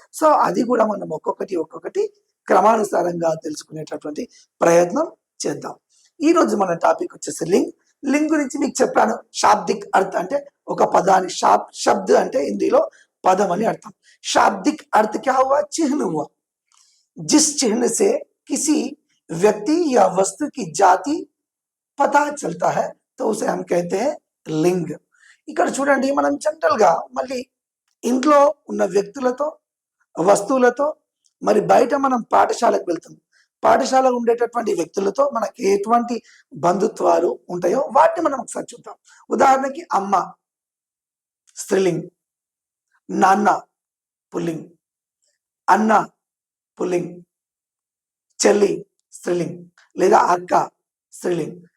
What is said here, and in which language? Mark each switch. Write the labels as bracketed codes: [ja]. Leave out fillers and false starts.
[te] So అది కూడా మనం ఒక్కొక్కటి క్రమానుసారంగా తెలుసుకునేటటువంటి ప్రయత్నం చేద్దాం. ఈరోజు మన టాపిక్ వచ్చేసి లింగ్. లింగ్ గురించి మీకు చెప్పాను. శాబ్దిక్ अर्थ అంటే ఒక పదానికి शब्द అంటే హిందీలో పదం అని అర్థం. [hi] शाब्दिक अर्थ क्या हुआ? चिन्ह हुआ. जिस चिन्ह से किसी व्यक्ति या वस्तु की जाति पता चलता है तो उसे हम कहते हैं लिंग. [te] ఇక్కడ చూడండి, మనం జనరల్ గా మళ్ళీ ఇంట్లో ఉన్న వ్యక్తులతో, వస్తువులతో, మరి బయట మనం పాఠశాలకు వెళ్తాం. పాఠశాల ఉండేటటువంటి వ్యక్తులతో మనకి ఎటువంటి బంధుత్వాలు ఉంటాయో వాటిని మనం ఒకసారి చూద్దాం. ఉదాహరణకి అమ్మ స్త్రీలింగ్, నాన్న పుల్లింగ్, అన్న పుల్లింగ్, చెల్లి స్త్రీలింగ్ లేదా అక్క స్త్రీలింగ్.